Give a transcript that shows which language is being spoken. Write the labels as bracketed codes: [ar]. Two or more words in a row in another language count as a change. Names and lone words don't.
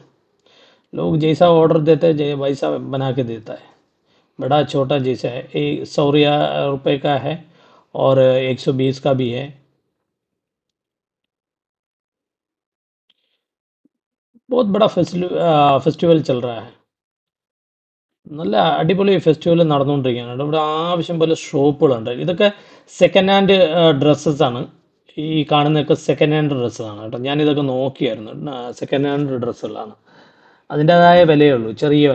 [hi] लोग जैसा ऑर्डर देते हैं वैसा बना के देता है. बड़ा छोटा जैसा है. 100 रुपये का है और 120 का भी है. बहुत बड़ा फेस्टिवल चल रहा है. [ml] നല്ല അടിപൊളി ഫെസ്റ്റിവൽ നടന്നുകൊണ്ടിരിക്കുകയാണ് കേട്ടോ. ഇവിടെ ആവശ്യം പോലെ ഷോപ്പുകളുണ്ട്. ഇതൊക്കെ [en] second hand dresses [ml] ആണ്. ഈ കാണുന്നതൊക്കെ [en] second hand [ml] ഡ്രസ്സാണ് കേട്ടോ. ഞാനിതൊക്കെ നോക്കിയായിരുന്നു. [en] second hand [ml] ഡ്രസ്സുകളാണ്. അതിൻ്റെതായ വിലയേ ഉള്ളൂ, ചെറിയ വില.